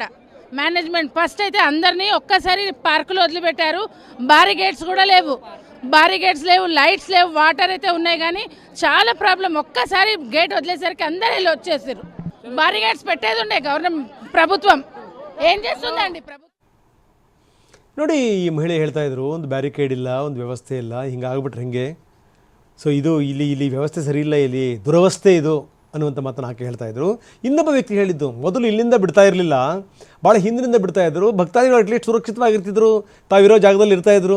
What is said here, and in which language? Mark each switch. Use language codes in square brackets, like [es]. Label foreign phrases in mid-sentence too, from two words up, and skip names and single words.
[te] మేనేజ్మెంట్ ఫస్ట్ అయితే అందరినీ ఒక్కసారి పార్కులో వదిలిపెట్టారు. బారిగేట్స్ కూడా లేవు, బారిగేట్స్ లేవు, లైట్స్ లేవు, వాటర్ అయితే ఉన్నాయి కానీ చాలా ప్రాబ్లం. ఒక్కసారి గేట్ వదిలేసరికి అందరూ వెళ్ళి వచ్చేసారు. బారిగేట్స్ పెట్టేది ఉండే గవర్నమెంట్ ప్రభుత్వం ఏం చేస్తుందండి ప్రభుత్వం. [kn] ನೋಡಿ, ಈ ಮಹಿಳೆ ಹೇಳ್ತಾ ಇದ್ರು, ಒಂದು ಬ್ಯಾರಿಕೇಡ್ ಇಲ್ಲ, ಒಂದು ವ್ಯವಸ್ಥೆ ಇಲ್ಲ, ಹಿಂಗಾಗ್ಬಿಟ್ರೆ ಹೆಂಗೆ. ಸೊ ಇದು ಇಲ್ಲಿ ವ್ಯವಸ್ಥೆ ಸರಿ ಇಲ್ಲ, ಇಲ್ಲಿ ದುರವಸ್ಥೆ ಇದು ಅನ್ನುವಂಥ ಮಾತನ್ನು ಆಕೆ ಹೇಳ್ತಾ ಇದ್ರು. ಇನ್ನೊಬ್ಬ ವ್ಯಕ್ತಿ ಹೇಳಿದ್ದು, ಮೊದಲು ಇಲ್ಲಿಂದ ಬಿಡ್ತಾ ಇರಲಿಲ್ಲ, ಭಾಳ ಹಿಂದಿನಿಂದ ಬಿಡ್ತಾ ಇದ್ರು, ಭಕ್ತಾದಿಗಳು ಅಟ್ಲೀಸ್ಟ್ ಸುರಕ್ಷಿತವಾಗಿರ್ತಿದ್ರು, ತಾವಿರೋ ಜಾಗದಲ್ಲಿ ಇರ್ತಾಯಿದ್ರು.